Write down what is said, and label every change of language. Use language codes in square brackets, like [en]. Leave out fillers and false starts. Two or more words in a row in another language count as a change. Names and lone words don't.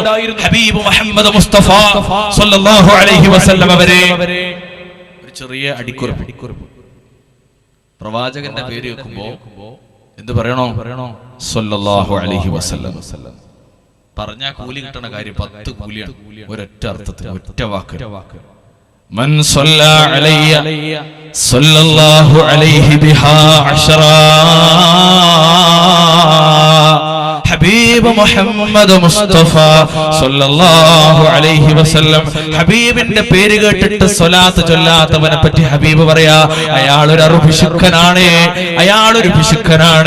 [ml] ഹബീബ് മുഹമ്മദ് മുസ്തഫ [ar] صلى الله عليه وسلم [ml] അവരെ ഒരു ചെറിയ അടിക്കുറിപ്പ്. പ്രവാചകന്റെ പേര് വെക്കുമ്പോ എന്ത് പറയണോ? [ar] صلى الله عليه وسلم. [ml] പറഞ്ഞാ കൂലി കിട്ടണ കാര്യം 10 കൂലിയാണ്. ഒരൊറ്റ അർത്ഥത്തിൽ, ഒറ്റ വാക്ക്. [ar] من صلى علي صلى الله عليه بها عشرا حبيب محمد مصطفى صلى الله عليه وسلم. [ml] ഹബീബിന്റെ പേര് കേട്ടിട്ട് സ്വലാത്ത് ചൊല്ലാത്തവനെ പറ്റി ഹബീബ് പറയാ, അയാളൊരു പിശുക്കനാണ്.